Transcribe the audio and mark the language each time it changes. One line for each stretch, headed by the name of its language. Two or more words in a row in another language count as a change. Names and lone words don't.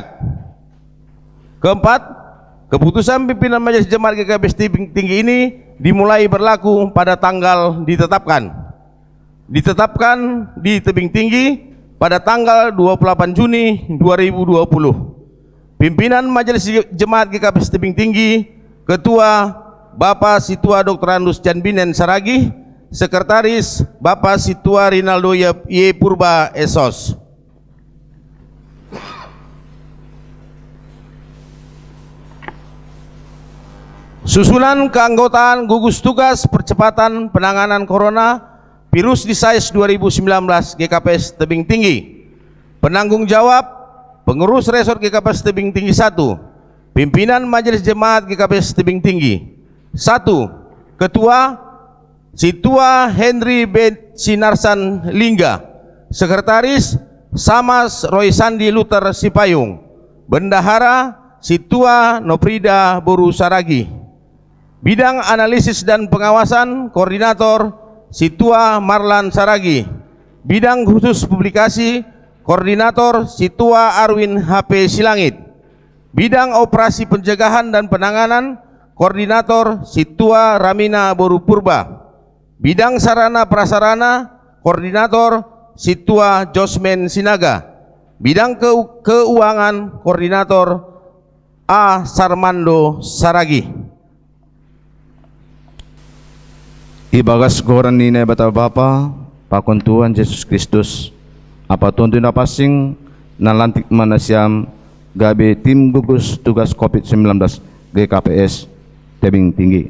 Indonesian: Keempat, keputusan pimpinan Majelis Jemaat GKPS Tebing Tinggi ini dimulai berlaku pada tanggal ditetapkan di Tebing Tinggi pada tanggal 28 Juni 2020. Pimpinan Majelis Jemaat GKPS Tebing Tinggi, Ketua Bapak Situa Dr. Andus Janbinen Saragih, Sekretaris Bapak Situa Rinaldo Y. Purba Esos. Susunan keanggotaan gugus tugas percepatan penanganan coronavirus disease 2019 GKPS Tebing Tinggi. Penanggung jawab Pengurus Resort GKPS Tebing Tinggi 1. Pimpinan Majelis Jemaat GKPS Tebing Tinggi. 1. Ketua Situa Henry B. Sinarsan Lingga. Sekretaris Samas Roy Sandi Luther Sipayung. Bendahara Situa Noprida Boru Saragi. Bidang analisis dan pengawasan Koordinator Situa Marlan Saragi. Bidang khusus publikasi Koordinator Situa Arwin HP Silangit. Bidang operasi pencegahan dan penanganan Koordinator Situa Ramina Boru Purba. Bidang sarana prasarana Koordinator Situa Josmen Sinaga. Bidang keuangan Koordinator A. Sarmando Saragi.
Batak Simalungun: Ibagas goran nina bata Bapa, Pakon Tuhan Yesus Kristus, apa tuntun pasing nalantik manasiam gabe
Indonesian: tim gugus tugas
Batak Simalungun: COVID-19 GKPS Tebing Tinggi.